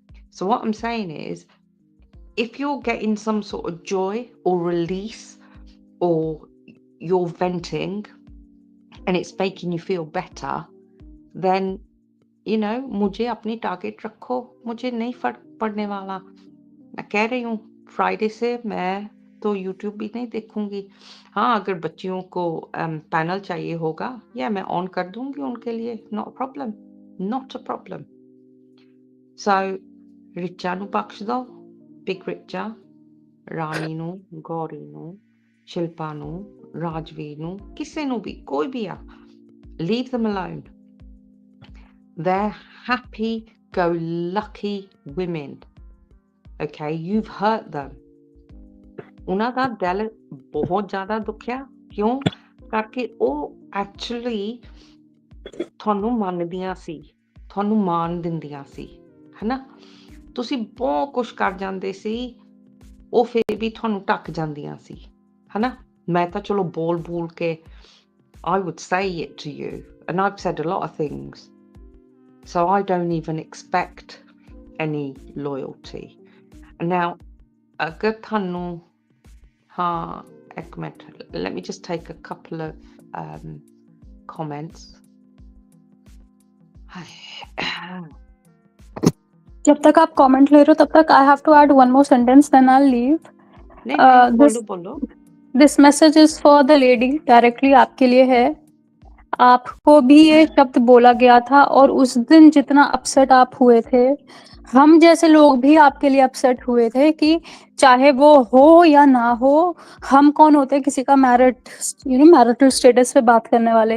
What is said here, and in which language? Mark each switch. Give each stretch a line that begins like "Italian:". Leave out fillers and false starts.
English: So what I'm saying is, if you're getting some sort of joy or release, or you're venting and it's making you feel better, then
Hindi: मुझे अपनी target रखो, मुझे नहीं फर्क पड़ने वाला। मैं कह रही हूँ फ्राइडे से मैं तो यूट्यूब भी नहीं देखूंगी। हाँ, अगर बच्चियों को पैनल चाहिए होगा या मैं ऑन कर दूंगी उनके लिए,
English: Not a problem, not a problem.
Punjabi: सो रिचा ਨੂੰ ਬਖਸ਼ ਦੋ, ਬਿਗ ਰਿਚਾ, ਰਾਣੀ ਨੂੰ, ਗੌਰੀ ਨੂੰ, ਸ਼ਿਲਪਾ ਨੂੰ, ਰਾਜਵੀਰ ਨੂੰ, ਕਿਸੇ ਨੂੰ ਵੀ, ਕੋਈ ਵੀ ਆ,
English: leave them alone. They're happy-go-lucky women. Okay, you've hurt them.
Punjabi: ਉਹਨਾਂ ਦਾ ਦਿਲ ਬਹੁਤ ਜ਼ਿਆਦਾ ਦੁਖਿਆ, ਕਿਉਂ? ਕਰਕੇ ਉਹ ਐਕਚੁਅਲੀ ਤੁਹਾਨੂੰ ਮੰਨਦੀਆਂ ਸੀ, ਤੁਹਾਨੂੰ ਮਾਣ ਦਿੰਦੀਆਂ ਸੀ, ਹਨਾ? ਤੁਸੀਂ ਬਹੁਤ ਕੁਛ ਕਰ ਜਾਂਦੇ ਸੀ, ਉਹ ਫਿਰ ਵੀ ਤੁਹਾਨੂੰ ਢੱਕ ਜਾਂਦੀਆਂ ਸੀ, ਹਨਾ? ਮੈਂ ਤਾਂ ਚਲੋ ਬੋਲ ਕੇ
English: I would say it to you, and I've said a lot of things, so I don't even expect any loyalty. Now,
Punjabi: ਅਗਰ ਤੁਹਾਨੂੰ ਹਾਂ, ਇੱਕ minute,
English: let me just take a couple of comments.
Hindi: जब तक आप कमेंट ले रहे हो तब तक
English: I have to add one more sentence, then I leave.
Hindi: नहीं, बोलो।
English: this message is for the lady,
Hindi: directly आपके लिए है। आपको भी ये शब्द बोला गया था और उस दिन जितना अपसेट आप हुए थे, हम जैसे लोग भी आपके लिए अपसेट हुए थे कि चाहे वो हो या ना हो, हम कौन होते हैं किसी का मैरिटल स्टेटस पे बात करने वाले।